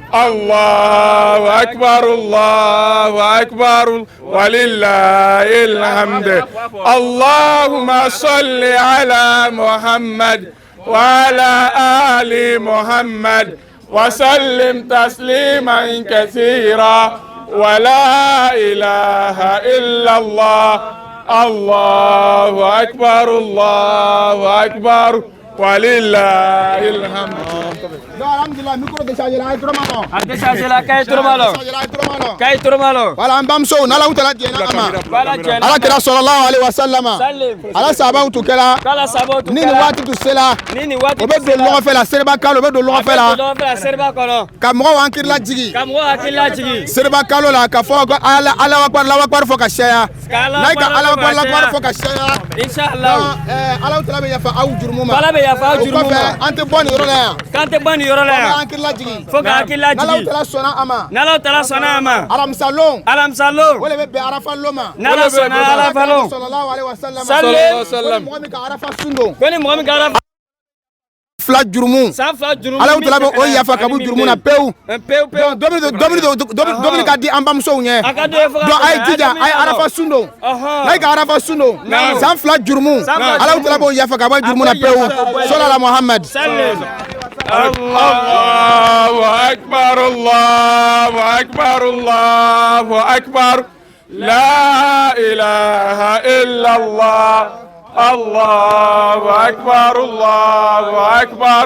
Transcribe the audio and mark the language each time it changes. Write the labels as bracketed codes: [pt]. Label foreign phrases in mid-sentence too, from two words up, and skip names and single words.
[ar] الله أكبر الله أكبر ولله الحمد اللهم صل على محمد وعلى آل محمد وسلم تسليما كثيرا ولا إله إلا الله الله أكبر ولله الحمد. [bm] alhamdulillah [fr] micro déchargé [bm] la ay trop malo. A déchargé la kay trop malo. Kay trop malo. Wala an bamuso n'ala utala diɲɛ ama. Wala jɛn. ala kira [ar] صلى الله عليه وسلم. [bm] Salim. ala sababu tu kɛla. Kala sabo tu. ni ni waati tu sela. Ni ni waati. o bɛ don ɲɔgɔn fɛ la seriba kalo o bɛ don ɲɔgɔn fɛ la. Don fɛ seriba kɔnɔ. ka mɔgɔw hakili lajigi. Ka mɔgɔ hakili lajigi. seriba kalo la ka fɔ ko [ar] الله أكبر [bm] fɔ ka caya. n'a ka [ar] الله أكبر [bm] fɔ ka caya. Inshallah. ala utala bɛ yafa aw jurumu ma. Ala bɛ yafa aw jurumu ma. o kɔfɛ an tɛ bɔ nin yɔrɔ la yan. K'an tɛ bɔ nin yɔrɔ la yan. fo ka hakili lajigi. Fo ka hakili lajigi. n'ala utala sɔnna a ma. N'Ala Taala sɔnna a ma. alamisalon. Alamisalon. o de bɛ bɛn arafa lon ma. N'Ala sɔnna arafa lon. [ar] صلى الله عليه وسلم. [bm] Salim. mɔgɔ min ka arafa sun don. Ko ni mɔgɔ min ka arafa. fila jurumu. San fila jurumu. ala utala bɛ o yafa ka bɔ jurumu na pewu. Pewu pewu. domini ka di an bamusow ɲɛ. A ka d'o ye fo ka. donc a ye jija a ye arafa sun don. n'a ye ka arafa sun don. san fila jurumu. ala utala b'o yafa ka bɔ jurumu na pewu. [ar] صلى الله محمد. الله أكبر الله أكبر الله أكبر لا إله إلا الله الله أكبر الله أكبر